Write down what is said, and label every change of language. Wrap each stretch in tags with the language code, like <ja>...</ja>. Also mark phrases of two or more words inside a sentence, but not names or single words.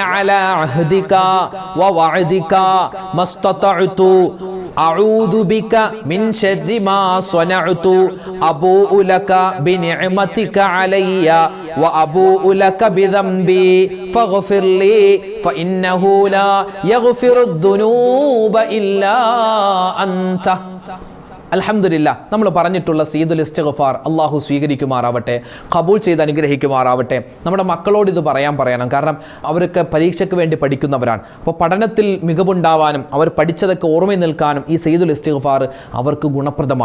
<ar>على عهدك ووعدك ما استطعت أعوذ بك من شر ما صنعت أبوء لك بنعمتك علي وأبوء لك بذنبي فاغفر لي فإنه لا يغفر الذنوب إلا أنت</ar> <ml>അൽഹംദുലില്ലാ, നമ്മൾ പറഞ്ഞിട്ടുള്ള സയ്യിദുൽ ഇസ്തിഗ്ഫാർ അള്ളാഹു സ്വീകരിക്കുമാറാവട്ടെ, കബൂൽ ചെയ്ത് അനുഗ്രഹിക്കുമാറാവട്ടെ. നമ്മുടെ മക്കളോട് ഇത് പറയണം. കാരണം അവർക്ക് പരീക്ഷയ്ക്ക് വേണ്ടി പഠിക്കുന്നവരാണ്. അപ്പോൾ പഠനത്തിൽ മികവുണ്ടാവാനും അവർ പഠിച്ചതൊക്കെ ഓർമ്മയിൽ നിൽക്കാനും ഈ</ml> <ar>سيد الاستغفار</ar> <ml>അവർക്ക് ഗുണപ്രദമാണ്.</ml>